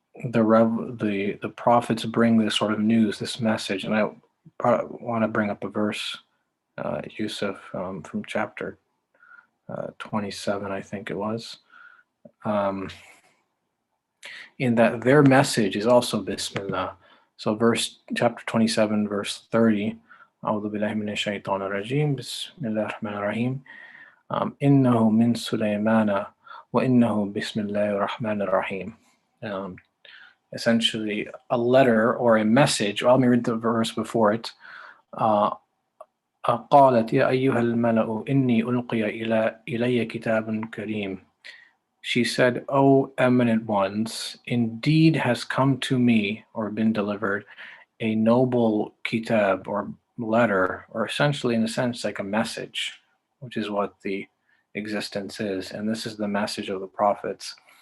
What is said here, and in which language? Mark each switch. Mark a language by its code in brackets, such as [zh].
[en] the prophets bring this sort of news, this message, and I want to bring up a verse, Yusuf, from chapter 27, I think it was, in that their message is also Bismillah. So chapter 27, verse 30, [ar] أعوذ بالله من الشيطان الرجيم بسم الله الرحمن الرحيم إنه من سليمان وإنه بسم الله الرحمن الرحيم. [en] Essentially a letter or a message. Well, let me read the verse before it. [ar] قالت يا أيها الملأ إني ألقي إلي كتاب كريم. [en] She said, O eminent ones, indeed has come to me or been delivered a noble kitab or letter, or essentially in a sense like a message, which is what the existence is. And this is the message of the prophets.